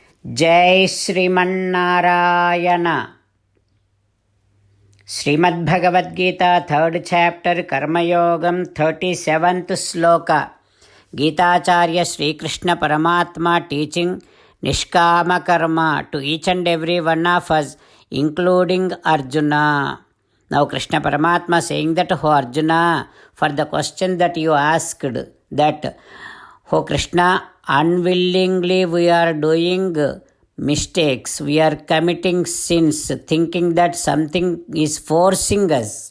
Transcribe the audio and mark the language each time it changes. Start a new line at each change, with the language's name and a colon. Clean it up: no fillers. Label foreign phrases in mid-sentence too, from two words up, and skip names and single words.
Sanskrit: जय श्रीमन्नारायण. श्रीमद्भगवद्गीता
English: 3rd chapter
Sanskrit: कर्मयोगम 37th श्लोक.
English: गीताचार्य श्रीकृष्ण परमात्मा teaching
Sanskrit: निष्काम कर्म
English: to each and every one of us, including Arjuna. Now Krishna Paramatma saying that, "Oh Arjuna, for the question that you asked, that, oh Krishna, unwillingly we are doing mistakes, we are committing sins, thinking that something is forcing us.